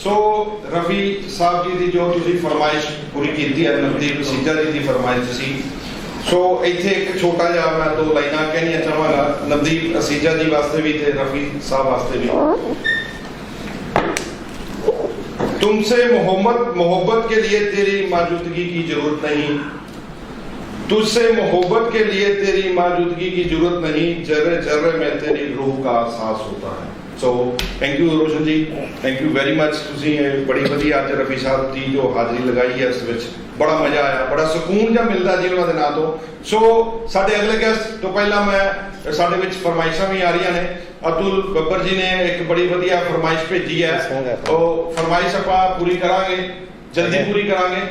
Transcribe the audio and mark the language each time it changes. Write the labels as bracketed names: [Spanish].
[Punjabi] ਸੋ ਰਫੀ ਸਾਹਿਬ ਜੀ ਦੀ ਜੋ ਤੁਸੀਂ ਫਰਮਾਇਸ਼ ਪੂਰੀ ਕੀਤੀ ਹੈ, ਨਵਦੀਪ ਅਸੀਜਾ ਜੀ ਦੀ ਫਰਮਾਇਸ਼ ਸੀ। ਸੋ ਇੱਥੇ ਇੱਕ ਛੋਟਾ ਜਿਹਾ ਮੈਂ 2 ਲਾਈਨਾਂ ਕਹਿਣੀਆਂ ਚਾਹਾਂਗਾ ਨਵਦੀਪ ਅਸੀਜਾ ਜੀ ਵਾਸਤੇ ਵੀ ਤੇ ਰਫੀ ਸਾਹਿਬ ਵਾਸਤੇ ਵੀ। [Hindi] तुमसे मोहब्बत के लिए तेरी मौजूदगी की जरूरत नहीं, तुझसे मोहब्बत के लिए तेरी मौजूदगी की जरूरत नहीं, जर्रे जर्रे में तेरी रूह का एहसास होता है। [Punjabi] ਸੋ ਥੈਂਕ ਯੂ ਰੋਸ਼ਨ ਜੀ, ਥੈਂਕ ਯੂ ਵੈਰੀ ਮੱਚ। ਤੁਸੀਂ ਇਹ ਬੜੀ ਵਧੀਆ ਅੱਜ ਰਫੀ ਸਾਹਿਬ ਦੀ ਜੋ ਹਾਜ਼ਰੀ ਲਗਾਈ ਹੈ ਇਸ ਵਿੱਚ ਬੜਾ ਮਜ਼ਾ ਆਇਆ, ਬੜਾ ਸਕੂਨ ਜਿਹਾ ਮਿਲਦਾ ਜੀ ਉਹਨਾਂ ਦੇ ਨਾਂ ਤੋਂ। ਸੋ ਸਾਡੇ ਅਗਲੇ ਗੈਸਟ ਤੋਂ ਪਹਿਲਾਂ ਮੈਂ ਸਾਡੇ ਵਿੱਚ ਫਰਮਾਇਸ਼ਾਂ ਵੀ ਆ ਰਹੀਆਂ ਨੇ। ਅਤੁਲ ਬੱਬਰ ਜੀ ਨੇ ਇੱਕ ਬੜੀ ਵਧੀਆ ਫਰਮਾਇਸ਼ ਭੇਜੀ ਹੈ, ਉਹ ਫਰਮਾਇਸ਼ ਆਪਾਂ ਪੂਰੀ ਕਰਾਂਗੇ, ਜਲਦੀ ਪੂਰੀ ਕਰਾਂਗੇ।